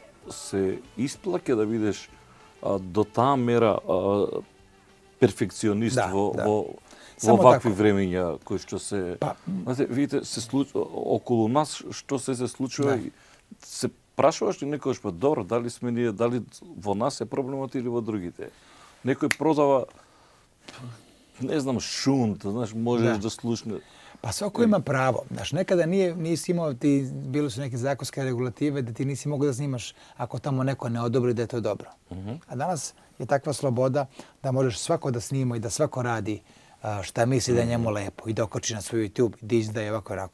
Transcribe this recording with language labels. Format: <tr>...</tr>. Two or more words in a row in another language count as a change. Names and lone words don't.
<mk>се исплаќа да видиш до таа мера перфекционист во вакви времења кои што се знаете, видите се околу нас што се случува и се прашуваш ли некогаш па добро дали сме ние, дали во нас е проблемот или во другите. Некој продава не знам шунт, знаеш, можеш да слушне.</mk> <sr>Pa svako ima pravo. Znaš, nekada nisi imao, bile su neke zakonske regulative da ti nisi mogao da snimaš ako tamo neko ne odobri da je to dobro. A danas je takva sloboda da možeš svako da snima i da svako radi šta misli da je njemu lepo i da okači na svoj YouTube, da izdaje ovako i onako.</sr>